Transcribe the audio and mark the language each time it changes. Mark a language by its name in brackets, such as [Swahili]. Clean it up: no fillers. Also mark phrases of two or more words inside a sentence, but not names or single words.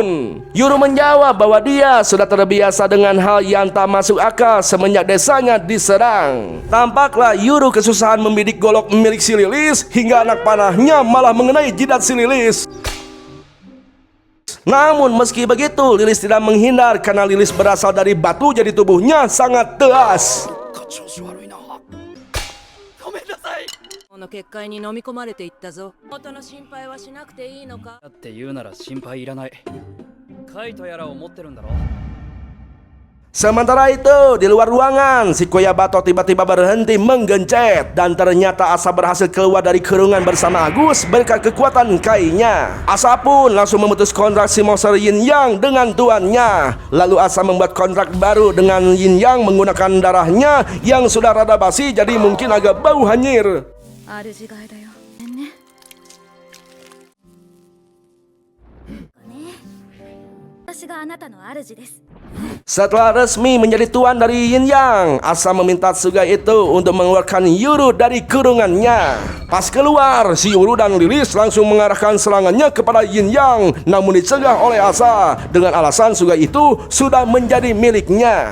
[Indonesian] Yuru menjawab bahwa dia sudah terbiasa dengan hal yang tak masuk akal semenjak desanya diserang. Tampaklah Yuru kesusahan membidik golok milik si Lilis, hingga anak panahnya malah mengenai jidat si Lilis. Namun meski begitu, Lilis tidak menghindar karena Lilis berasal dari batu, jadi tubuhnya sangat tegas. [Japanese] の結界に飲み込まれていったぞ。元の心配はしなくていいのか。だって言うなら心配いらない。カイトやらを持ってるんだろ。 [Indonesian] Sementara itu, di luar ruangan, si Koyabato tiba-tiba berhenti menggencet dan ternyata Asa berhasil keluar dari kurungan bersama Agus berkat kekuatan kainya. Asa pun langsung memutus kontrak si monster Yin Yang dengan tuannya. Lalu Asa membuat kontrak baru dengan Yin Yang menggunakan darahnya yang sudah rada basi jadi mungkin agak bau hanyir. [Japanese] 主がいだよ。ね。私があなたの主です。 [Indonesian] Setelah resmi menjadi tuan dari Yin Yang, Asa meminta Tsugai itu untuk mengeluarkan Yuru dari kurungannya. Pas keluar, si Yuru dan Lilis langsung mengarahkan serangannya kepada Yin Yang, namun dicegah oleh Asa dengan alasan Tsugai itu sudah menjadi miliknya.